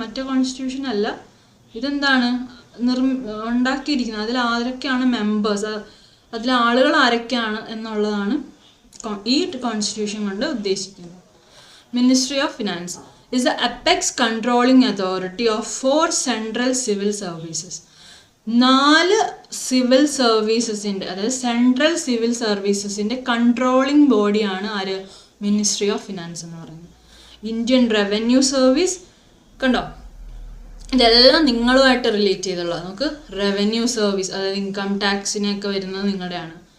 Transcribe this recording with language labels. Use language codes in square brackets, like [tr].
[ml] മറ്റേ കോൺസ്റ്റിറ്റ്യൂഷൻ അല്ല, ഇതെന്താണ് ഉണ്ടാക്കിയിരിക്കുന്നത്, അതിൽ ആരൊക്കെയാണ് മെമ്പേഴ്സ്, അതിലെ ആളുകൾ ആരൊക്കെയാണ് എന്നുള്ളതാണ് ഈ കോൺസ്റ്റിറ്റ്യൂഷൻ കൊണ്ട് ഉദ്ദേശിക്കുന്നത്. [en] Ministry of finance is the apex controlling authority of 4 central civil services. [ml] 4 civil സർവീസസിൻ്റെ, അതായത് സെൻട്രൽ സിവിൽ സർവീസസിൻ്റെ കൺട്രോളിംഗ് ബോഡിയാണ് ആര്? മിനിസ്ട്രി ഓഫ് ഫിനാൻസ് എന്ന് പറയുന്നത്. ഇന്ത്യൻ റവന്യൂ സർവീസ്, കണ്ടോ, ഇതെല്ലാം നിങ്ങളുമായിട്ട് റിലേറ്റ് ചെയ്തുള്ളത്. നമുക്ക് റവന്യൂ സർവീസ്, അതായത് ഇൻകം ടാക്സിനൊക്കെ വരുന്നത് നിങ്ങളുടെയാണ്.